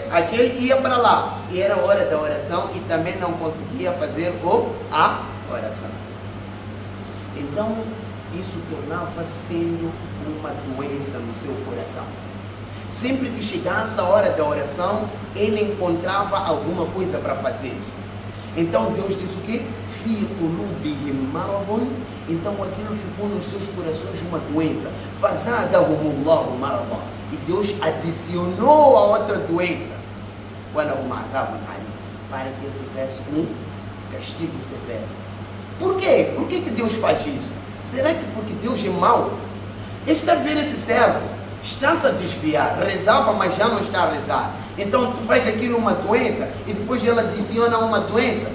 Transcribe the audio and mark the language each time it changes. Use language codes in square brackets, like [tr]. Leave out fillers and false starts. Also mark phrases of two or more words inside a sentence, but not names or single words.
[pt] Aquele ia para lá, e era a hora da oração, e também não conseguia fazer a oração. Então, isso tornava sendo uma doença no seu coração. Sempre que chegasse a hora da oração, ele encontrava alguma coisa para fazer. Então Deus disse o quê? [ar] في قلوبهم مرض. [pt] Então aquilo ficou nos seus corações uma doença. [ar] فزادهم الله مرضا. [pt] E Deus adicionou a outra doença. [ar] ولهم عذاب أليم. [pt] Para que ele tivesse um castigo severo. Por quê? Por que Deus faz isso? Será que porque Deus é mau? Ele está vendo esse servo, está-se a desviar, rezava, mas já não está a rezar. Então tu faz aquilo uma doença e depois ele adiciona uma doença.